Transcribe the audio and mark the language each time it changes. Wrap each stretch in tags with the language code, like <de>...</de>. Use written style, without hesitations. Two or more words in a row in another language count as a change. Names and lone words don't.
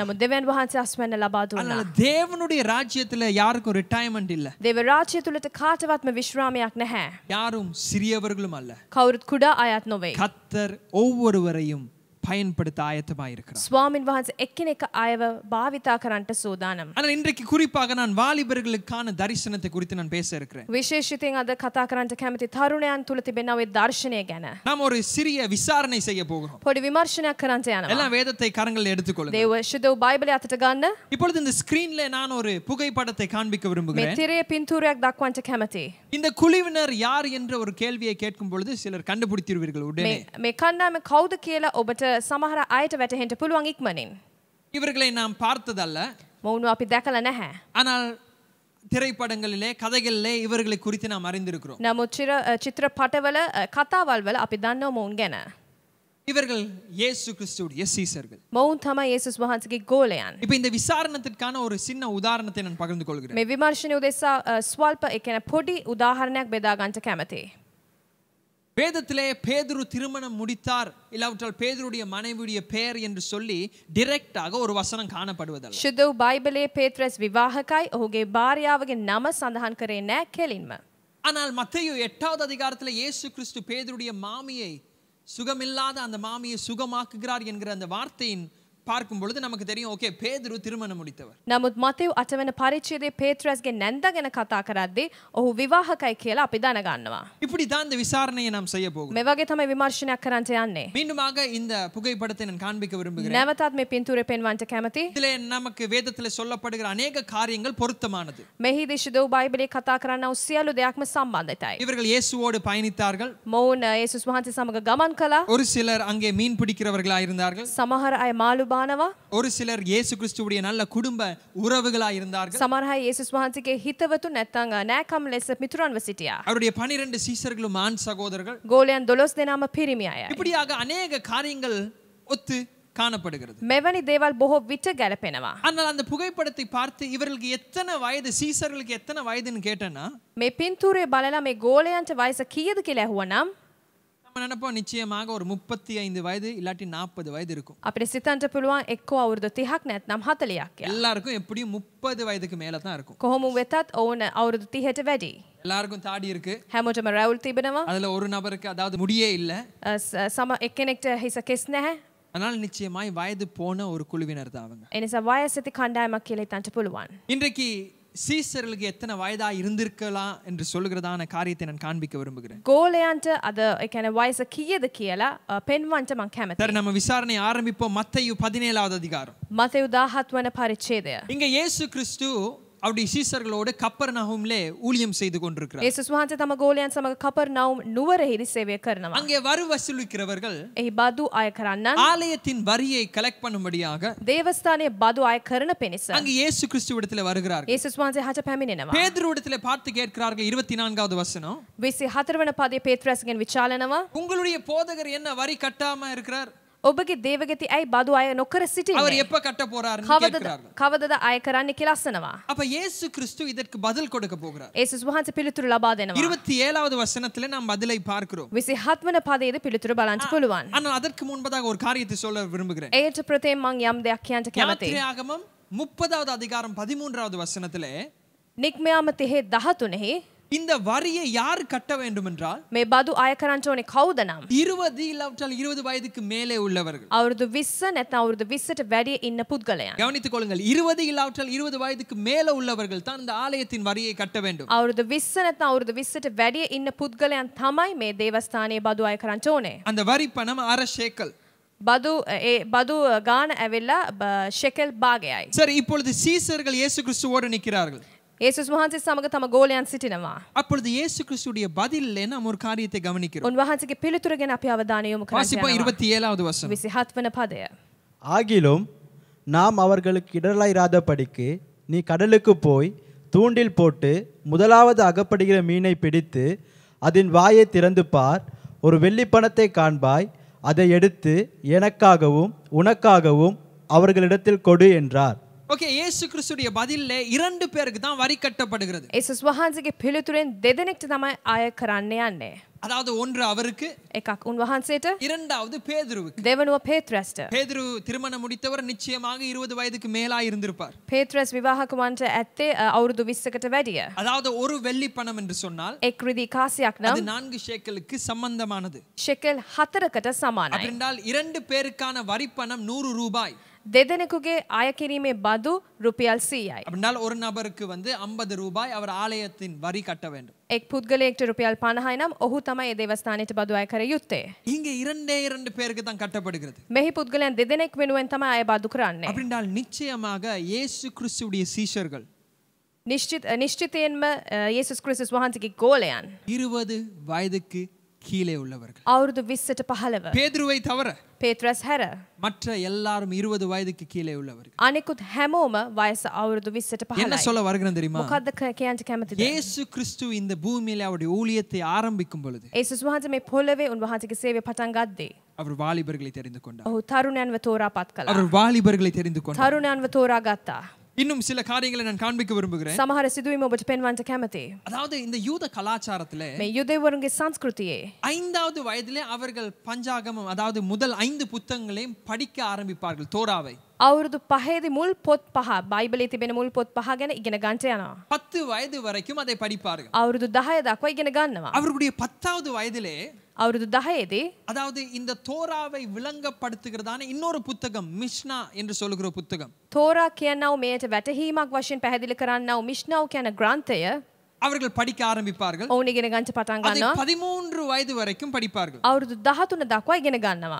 <si>නමුත් දෙවියන් වහන්සේ අස්වැන්න ලබා දුන්නා.</si> <ta>அதனால தேவனுடைய ராஜ்யத்துல யாருக்கும் ரிட்டையர்மென்ட் இல்ல.</ta> <si>දේව රාජ්‍ය තුලට කාටවත්ම විශ්‍රාමයක් නැහැ.</si> <ta>யாரும் சிறியவர்களும் அல்ல.</ta> <si>කවුරුත් කුඩා අයත් නොවේ.</si> <ta>கர்த்தர் ஒவ்வொருவரையும் பயன்படுத்த ஆயத்தமாக இருக்கிறார்.</ta> <si>ස්වාමින් වහන්සේ එක්කෙනෙක් අයව භාවිතා කරන්නට සූදානම්.</si> <ta>ஆனால் இன்றைக்கு குறிப்பாக நான் வாலிபர்களுக்கான தரிசனத்தை குறித்து நான் பேச இருக்கிறேன்.</ta> <si>විශේෂිතින් අද කතා කරන්නට කැමති තරුණයන් තුල තිබෙන ওই දර්ශනය ගැන.</si> <ta>நாம் ஒரு சிறிய விசாரணை செய்ய போகிறோம்.</ta> <si>පොඩි විමර්ශනයක් කරන්නට යනවා.</si> <ta>எல்லாம் வேதத்தை கரங்களில் எடுத்துக்கொள்ளுங்கள்.</ta> <si>දේව ශුද්ධ බයිබලය අතට ගන්න.</si> <ta>இப்பொழுது இந்த ஸ்கிரீன்ல நான் ஒரு புகைப்படத்தை காண்பிக்க</ta> <si>මේ</si> <ta>விரும்புகிறேன்.</ta> <si>තිරයේ පින්තූරයක් දක්වන්නට කැමතියි.</si> <ta>இந்த குழுவினர் யார் என்ற ஒரு கேள்வியை கேட்கும் பொழுது சிலர் கண்டுபிடித்திருவீர்கள் உடனே.</ta> <si>මේ කණ්ඩායම කවුද කියලා ඔබට සමහර අයට වැටහෙන්න පුළුවන් ඉක්මනින්.</si> <ta>இவர்களை நாம் பார்த்ததல்ல,</ta> <si>මොවුන් අපි දැකලා නැහැ.</si> <ta>ஆனால் திரைப்படங்களிலே கதைகளிலே இவர்களை குறித்து நாம் அறிந்திருக்கிறோம்.</ta> <si>නමුත් චිත්‍රපටවල කතාවල් වල අපි දන්නවා මොවුන් ගැන.</si> <ta>இவர்கள் இயேசு கிறிஸ்துவுடைய சீசர்கள்.</ta> <si>මොවුන් තමයි යේසුස් වහන්සේගේ ගෝලයන්.</si> <ta>இப்போ இந்த விசாரணத்திற்கான ஒரு சின்ன உதாரணத்தை நான் பகிர்ந்து கொள்கிறேன்.</ta> <si>මේ විමර්ශනය උදෙසා ස්වල්ප ඒ කියන්නේ පොඩි උදාහරණයක් බෙදා ගන්නට කැමතියි.</si> <ta>வேதத்திலே பேதுரு திருமணம் முடித்தார் இல்லாவிட்டால் பேதுருடைய மனைவியுடைய பெயர் என்று சொல்லி டைரக்டாக ஒரு வசனம் காணப்படுவதல்ல.</ta> <si>ශුද්ධ වූ බයිබලයේ පේත්‍රස් විවාහකයි ඔහුගේ භාර්යාවගේ නම සඳහන් කරේ නැහැ කෙලින්ම.</si> <ta>ஆனால் மத்தேயு 8வது அதிகாரத்திலே இயேசு கிறிஸ்து பேதுருடைய மாமியை சுகமில்லாத அந்த மாமியை சுகமாக்குகிறார் என்கிற அந்த வார்த்தையின் பார்க்கும் பொழுது நமக்கு தெரியும் ஓகே பேதுரு திருமணம் முடித்தவர்.</ta> <si>නමුත් මතෙව් 8 වෙනි පරිච්ඡේදයේ පේත්‍රස්ගේ නැන්ද ගැන කතා කරද්දී ඔහු විවාහකයි කියලා අපි දැනගන්නවා.</si> <ta>இப்படி தான் இந்த விசாரணையை நாம் செய்ய போகிறோம்.</ta> <si>මේ වගේ තමයි විමර්ශනයක් කරන්න යන්නේ.</si> <ta>மீண்டுமாக இந்த புகைப்படத்தை நான் காண்பிக்க விரும்புகிறேன்.</ta> <si>නැවතත් මේ පින්තූරය පෙන්වන්න කැමතියි.</si> <ta>இதிலே நமக்கு வேதத்திலே சொல்லப்படுகிற अनेक காரியங்கள் பொருத்தமானது.</ta> <si>මෙහිදී ශුද්ධ බයිබලයේ කතා කරන වූ සියලු දෙයක්ම සම්බන්ධයි.</si> <ta>இவர்கள் இயேசுவோடு பயணித்தார்கள்.</ta> <si>මොවුන් යේසුස් වහන්සේ සමග ගමන් කළා.</si> <ta>ஒரு சிலர் அங்கே மீன் பிடிக்கிறவர்களாக இருந்தார்கள்.</ta> <si>සමහර අය මාළු බානවා.</si> <ta>ஒரு சிலர் இயேசு கிறிஸ்துவுடைய நல்ல குடும்ப உறவுகளாக இருந்தார்கள்.</ta> <si>සමහර අය යේසුස් වහන්සේගේ හිතවතු නැත්නම් නෑකම් ලෙස මිතුරන්ව සිටියා.</si> <ta>அவருடைய 12 சீஷர்களும் ஆண் சகோதரர்கள்.</ta> <si>ගෝලයන් 12 දෙනාම පිරිමි අයයි.</si> <ta>இப்படியாக अनेक காரியங்கள் ஒத்து காணப்படுகிறது.</ta> <si>මෙවැනි දේවල් බොහෝ විට ගැලපෙනවා.</si> <ta>ஆனால் அந்த புகைப்படத்தை பார்த்து இவர்களுக்கு எத்தனை வயது சீசர்களுக்கு எத்தனை வயதுன்னு கேட்டேன்னா</ta> <si>මේ පින්තූරය බලලා මේ ගෝලයන්ට වයස කීයද කියලා ඇහුවනම්</si> <ta>நம்ம நினைப்போம் நிச்சயமாக ஒரு 35 வயது இல்லாட்டி 40 வயது இருக்கும்.</ta> <si>අපිට සිතන්න පුළුවන් එක්ක අවුරුදු 30ක් නැත්නම් 40ක් කියලා.</si> <ta>எல்லாருக்கும் எப்படியும் 30 வயதுக்கு மேல தான் இருக்கும்.</ta> <si>කොහොම වෙතත් ඔවුන් අවුරුදු 30ට වැඩි.</si> <ta>எல்லாருக்கும் தாடி இருக்கு.</ta> <si>හැමෝටම රැවුල් තිබෙනවා.</si> <ta>அதுல ஒரு நபருக்கு அதாவது முடியே இல்ல.</ta> <si>සම එක්කෙනෙක්ට හිස කෙස් නැහැ.</si> <ta>ஆனால் நிச்சயமாய் வயது போன ஒரு குழுவினர் தான் அவங்க.</ta> <si>එනිසා වයස ඇති කණ්ඩායමක් කියලා හිතන්න පුළුවන්.</si> <ta>இன்றைக்கு சீசர்களுக்கு எத்தனை வயதா இருந்திருக்கலாம் என்று சொல்லுகிறதான காரியத்தை நான் காண்பிக்க விரும்புகிறேன்.</ta> <si>ගෝලයන්ට අද ඒ කියන්නේ වයස කීයද කියලා පෙන්වන්න මම කැමතියි.</si> <ta>சரி நம்ம விசாரணை ஆரம்பிப்போம். மத்தேயு 17வது அதிகாரம்.</ta> <si>මතෙව් 17 වන පරිච්ඡේදය.</si> <ta>இங்க இயேசு கிறிஸ்து அவருடைய சீசர்களோடு கப்பர்நகூமிலே ஊழியம் செய்து கொண்டிருக்கிறார்.</ta> <si>යේසුස් වහන්සේ තම ගෝලයන් සමග කපර්නවුම් නුවරෙහිදී සේවය කරනවා.</si> <ta>அங்கே வரி வசூலிக்கிறவர்கள்</ta> <si>එහි බදු අය කරන්නන්</si> <ta>ஆலயத்தின் வரியை கலெக்ட் பண்ணும்படியாக</ta> <si>දේවස්ථානයේ බදු අය කරන පිණිස</si> <ta>அங்கே இயேசு கிறிஸ்துவிடத்தில் வருகிறார்கள்.</ta> <si>යේසුස් වහන්සේ හට පැමිණෙනවා.</si> <ta>பேதுருவிடத்தில் பார்த்து கேட்கிறார்கள் 24வது வசனம்.</ta> <si>24 වන පදයේ පේත්‍රස්ගෙන් විචාලනවා.</si> <ta>உங்களுடைய போதகர் என்ன வரி கட்டாம இருக்கிறார்?</ta> <si>ඔබගේ දේවගති ඇයි බදු අය නොකර</si> <ta>அவர்</ta> <si>සිටින්නේ?</si> <ta>எப்ப கட்ட போறாருன்னு</ta> <si>කවදද</si> <ta>கேட்கிறார்கள்.</ta> <si>කවදද අය කරන්න කියලා අසනවා.</si> <ta>அப்ப இயேசு கிறிஸ்து இதற்கு பதில் கொடுக்க போகிறார்.</ta> <si>යේසුස් වහන්සේ පිළිතුරු ලබා දෙනවා.</si> <ta>27வது வசனத்திலே நாம் பதிலை பார்க்கிறோம்.</ta> <si>27 වන පදයේදී පිළිතුරු බලන්න පුළුවන්.</si> <ta>ஆனால் அதற்கு முன்பதாக ஒரு காரியத்தை சொல்ல விரும்புகிறேன்.</ta> <si>ඒට ප්‍රථම මං යම් දෙයක් කියන්න කැමතියි.</si> <ta>யாத்திரையாகமம் 30வது அதிகாரம் 13வது வசனத்திலே</ta> <si>නික්මයාම 13</si> <ta>இந்த வரியை யார் கட்ட வேண்டும் என்றால்</ta> <si>මේ බදු අය කරන්න ඕනේ කවුද නම්</si> <ta>20 இல்லாவிட்டால் 20 வயதுக்கு மேலே உள்ளவர்கள்.</ta> <si>අවුරුදු 20 නැත්නම් අවුරුදු 20ට වැඩි ඉන්න පුද්ගලයන්.</si> <ta>கவனித்துக் கொள்ளுங்கள். 20 இல்லாவிட்டால் 20 வயதுக்கு மேலே உள்ளவர்கள் தான் இந்த ஆலயத்தின் வரியை கட்ட வேண்டும்.</ta> <si>අවුරුදු 20 නැත්නම් අවුරුදු 20ට වැඩි ඉන්න පුද්ගලයන් තමයි මේ දේවස්ථානයේ බදු අය කරන්න ඕනේ.</si> <ta>அந்த வரி பணம் 1/2 ஷேக்கல்.</ta> <si>බදු ගාන ඇවිල්ලා ෂෙකල් භාගයයි.</si> <ta>சரி, இப்பொழுது சீசர்கள் இயேசு கிறிஸ்துவோடு நிற்கிறார்கள்.</ta> <si>යේසුස් වහන්සේ සමග තම ගෝලයන් සිටිනවා.</si> <ta>அப்பொழுது இயேசு கிறிஸ்துடைய பதிலிலே நாம் ஒரு காரியத்தை கவனிக்கிறோம்.</ta> <si>උන්වහන්සේගේ පිළිතුර ගැන අපි අවධානය යොමු කරන්න</si> <ta>வாசிப்போம்</ta> <si>යනවා.</si> <ta>27வது வசனம்.</ta> <si>27 වන පදය.</si> <ta>ஆகிலும் நாம் அவர்களுக்கு இடரலாயிராதபடிக்கு நீ கடலுக்கு போய் தூண்டில் போட்டு முதலாவது அகப்படுகிற மீனை பிடித்து அதன் வாயை திறந்து பார், ஒரு வெள்ளிப்பணத்தை காண்பாய், அதை எடுத்து எனக்காகவும் உனக்காகவும் அவர்களிடத்தில் கொடு என்றார். ஓகே, இயேசு கிறிஸ்துடைய பதில்ல 2 பேருக்கு தான் வரி கட்டப்படுகிறது.</ta> <si>යේසුස් වහන්සේගේ පිළිතුරෙන් දෙදෙනෙක්ට තමයි අය කරන්න යන්නේ.</si> <ta>அதாவது ஒன்று அவருக்கு,</ta> <si>එකක් උන්වහන්සේට,</si> <ta>இரண்டாவது பேதுருவுக்கு.</ta> <si>දෙවනුව පේත්‍රස්ට.</si> <ta>பேதுரு திருமணம் முடித்தவர் நிச்சயமாக 20 வயதுக்கு மேலா இருந்திருப்பார்.</ta> <si>පේත්‍රස් විවාහක වන්ට ඇත්තේ අවුරුදු 20කට වැඩිය.</si> <ta>அதாவது ஒரு வெள்ளி பணம் என்று சொன்னால்</ta> <si>එක් රිදී කාසියක්</si> <ta>அது</ta> <si>නම්</si> <ta>4 ஷேக்கலுக்கு சம்பந்தமானது.</ta> <si>ෂෙකල් 4කට සමානයි.</si> <ta>அப்படினால் 2 பேருக்கான வரி பணம் 100 ரூபாய்.</ta> <si>දෙදෙනෙකුගේ අය කිරීමේ බදු රුපියල් 100යි.</si> <ta>அப்படினால் ஒரு நபருக்கு 50 ரூபாய் அவர் ஆலயத்தின் வரி கட்ட வேண்டும்.</ta> <si>එක් පුද්ගලයෙක්ට රුපියල් 50යි නම් ඔහු තමයි ඒ දේවස්ථානයට බදු අය කර යුත්තේ.</si> <ta>இங்கே 2 பேருக்கு தான் கட்டப்படுகிறது.</ta> <si>මෙහි පුද්ගලයන් දෙදෙනෙක් වෙනුවෙන් තමයි අය බදු කරන්නේ.</si> <ta>அப்படினால் நிச்சயமாக இயேசு கிறிஸ்துவுடைய சீஷர்கள்</ta> <si>නිශ්චිතයෙන්ම යේසුස් ක්‍රිස්තුස් වහන්සේගේ ගෝලයන්</si> <ta>20 வயதுக்கு கீழே உள்ளவர்கள்.</ta> <si>අවුරුදු 20ට 15.</si> <ta>பேதுருவை தவிர</ta> <si>පේත්‍රස් හැර</si> <ta>மற்ற எல்லாரும் 20 வயதுக்கு கீழே உள்ளவர்கள்.</ta> <si>අනිකුත් හැමෝම වයස අවුරුදු 20ට</si> <ta>என்ன</ta> <si>15යි.</si> <ta>சொல்ல வருகிறேன் தெரியுமா?</ta> <si>මොකද්ද කියන්න කැමතිද?</si> <ta>இயேசு கிறிஸ்து இந்த பூமியிலே அவருடைய ஊழியத்தை ஆரம்பிக்கும் பொழுது</ta> <si>යේසුස් වහන්සේ මේ පොළවේ උන්වහන්සේගේ සේවය පටන් ගද්දී</si> <ta>அவர் வாலிபர்களை தெரிந்து கொண்டார்.</ta> <si>ඔහු තරුණයන්ව තෝරාපත් කළා.</si> <ta>அவர் வாலிபர்களை தெரிந்து கொண்டார்.</ta> <si>තරුණයන්ව තෝරා ගත්තා.</si> <ta>இன்னும் சில காரியங்களை நான் காண்பிக்க விரும்புகிறேன்.</ta> <si>සමහර සිදුවීම් ඔබට පෙන්වන්න කැමතියි.</si> <ta>அதாவது இந்த யூத கலாச்சாரத்திலே</ta> <si>මේ යුදෙවරුන්ගේ සංස්කෘතියේ</si> <ta>5வது வயதிலே அவர்கள் பஞ்சாகமம் அதாவது முதல் 5 புத்தகங்களையும் படிக்க ஆரம்பிப்பார்கள், தோராவை.</ta> <si>අවුරුදු 5ේදී මුල් පොත් 5 බයිබලයේ තිබෙන මුල් පොත් 5 ගැන ඉගෙන ගන්නට යනවා.</si> <ta>10 வயது வரைக்கும் அதை படிப்பார்கள்.</ta> <si>අවුරුදු 10 දක්වා ඉගෙන ගන්නවා.</si> <ta>அவர்களுடைய 10வது வயதிலே</ta> <si>අවුරුදු 10ේදී</si> <ta>அதாவது இந்த தோராவை விளங்கப்படுத்துகிறதான இன்னொரு புத்தகம் மிஷ்னா என்று சொல்லுகிற புத்தகம்</ta> <si>තෝරා කියනව මෙයට වැටහීමක් වශයෙන් පැහැදිලි කරන්නව මිෂ්නාව කියන ග්‍රන්ථය</si> <ta>அவர்கள் படிக்க ஆரம்பிப்பார்கள்.</ta> <si>ඔවුන් ඉගෙන ගන්න පටන්</si> <ta>அதை</ta> <si>ගන්නවා.</si> <ta>13 வயது வரைக்கும் படிப்பார்கள்.</ta> <si>අවුරුදු 13 දක්වා ඉගෙන ගන්නවා.</si>